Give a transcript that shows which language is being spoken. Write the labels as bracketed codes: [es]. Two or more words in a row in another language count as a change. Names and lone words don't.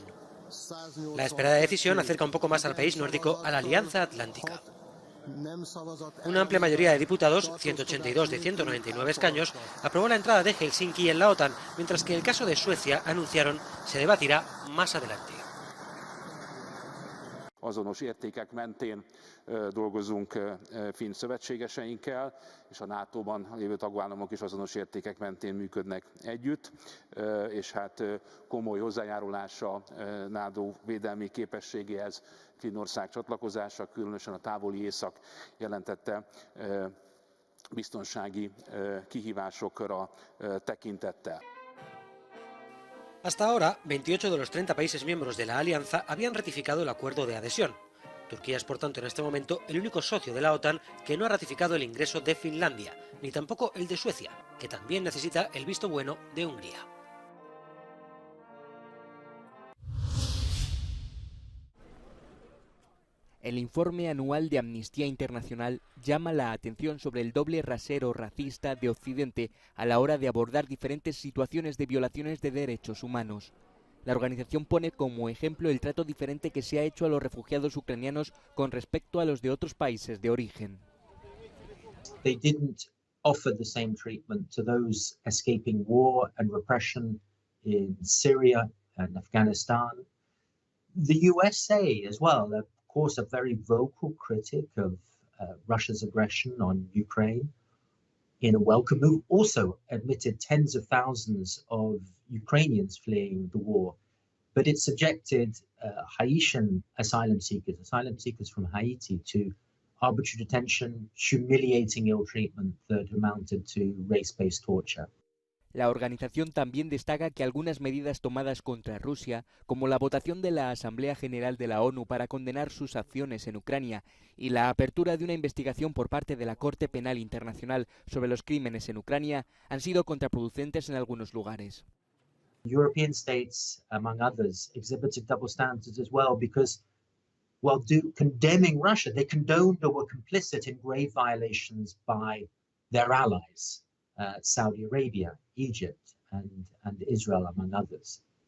[es] La esperada decisión acerca un poco más al país nórdico a la Alianza Atlántica. Una amplia mayoría de diputados, 182 de 199 escaños, aprobó la entrada de Helsinki en la OTAN, mientras que el caso de Suecia, anunciaron, se debatirá más adelante. [hu] Azonos értékek mentén dolgozunk finn szövetségeseinkkel, és a NATO-ban lévő tagállamok is azonos értékek mentén működnek együtt, és hát komoly hozzájárulása NATO védelmi képességéhez Finnország csatlakozása, különösen a távoli észak jelentette biztonsági kihívásokra tekintettel. [es] Hasta ahora, 28 de los 30 países miembros de la alianza habían ratificado el acuerdo de adhesión. Turquía es, por tanto, en este momento el único socio de la OTAN que no ha ratificado el ingreso de Finlandia, ni tampoco el de Suecia, que también necesita el visto bueno de Hungría. El informe anual de Amnistía Internacional llama la atención sobre el doble rasero racista de Occidente a la hora de abordar diferentes situaciones de violaciones de derechos humanos. La organización pone como ejemplo el trato diferente que se ha hecho a los refugiados ucranianos con respecto a los de otros países de origen. [en] They didn't offer the same treatment to those escaping war and repression in Syria and Afghanistan. The USA as well, of course, a very vocal critic of Russia's aggression on Ukraine in a welcome move, also admitted tens of thousands of Ukrainians fleeing the war, but it subjected Haitian asylum seekers from Haiti, to arbitrary detention, humiliating ill treatment that amounted to race-based torture. [es] La organización también destaca que algunas medidas tomadas contra Rusia, como la votación de la Asamblea General de la ONU para condenar sus acciones en Ucrania y la apertura de una investigación por parte de la Corte Penal Internacional sobre los crímenes en Ucrania, han sido contraproducentes en algunos lugares. [en] European states, among others, exhibited double standards as well because, while condemning Russia, they condoned or were complicit in grave violations by their allies. Saudi Arabia, Egypt, and Israel, among others.